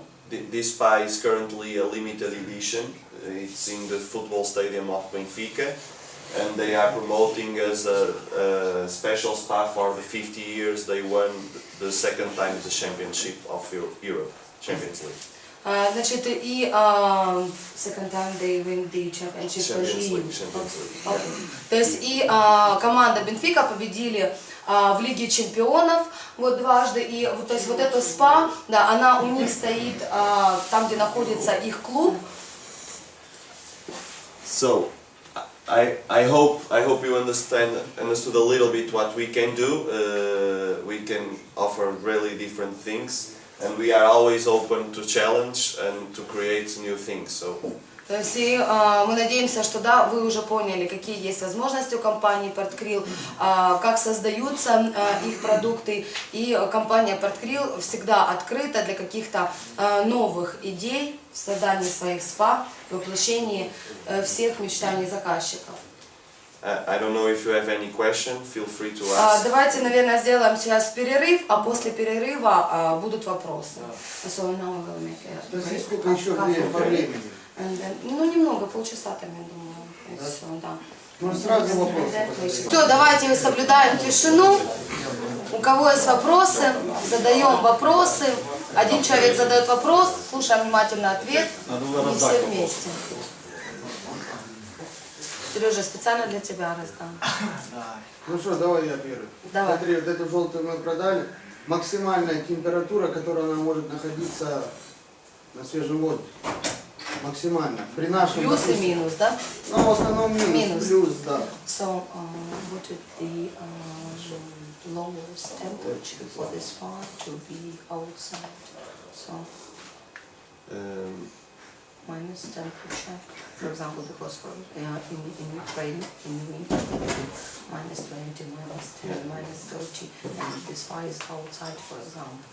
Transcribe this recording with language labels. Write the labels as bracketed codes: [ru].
[en] This spa is currently a limited edition. It's in the football stadium of Benfica, and they are promoting as a special spa for the 50 years they won the second time the championship of Europe, Champions League. [ru] Значит, и [en] second time they win the championship. Champions League, Champions League. Okay. [ru] То есть и команда Бенфика победили в Лиге Чемпионов вот дважды, и вот, то есть вот эта СПА, да, она у них стоит там, где находится их клуб. [en] So, I hope you understood a little bit what we can do. We can offer really different things, and we are always open to challenge and to create new things. So. [ru] То есть и, мы надеемся, что да, вы уже поняли, какие есть возможности у компании Portcril, как создаются их продукты, и компания Portcril всегда открыта для каких-то новых идей в создании своих спа, воплощении всех мечтаний заказчиков. [en] I don't know if you have any question. Feel free to ask. [ru] Давайте, наверное, сделаем сейчас перерыв, а после перерыва будут вопросы. [en] So now we'll make a [ru] Подожди, сколько еще по времени? Ну, немного, полчаса там, я думаю. И все, да. Может, сразу вопросы? Все, давайте соблюдаем тишину. У кого есть вопросы, задаем вопросы. Один человек задает вопрос, слушаем внимательно ответ, и все вместе. Сережа, специально для тебя раздам. Ну что, давай я первый. Давай. Смотри, вот эту желтую мы продали. Максимальная температура, которая она может находиться на свежем воздухе. Максимально. При нашем, Плюс и допустим, минус, да? Ну, в основном минус. Плюс, да. [en] So, what is the lowest temperature for this spa to be outside? So, minus temperature, for example, because for in Ukraine in winter minus 20, minus 10, minus 30, and this spa is outside, for example.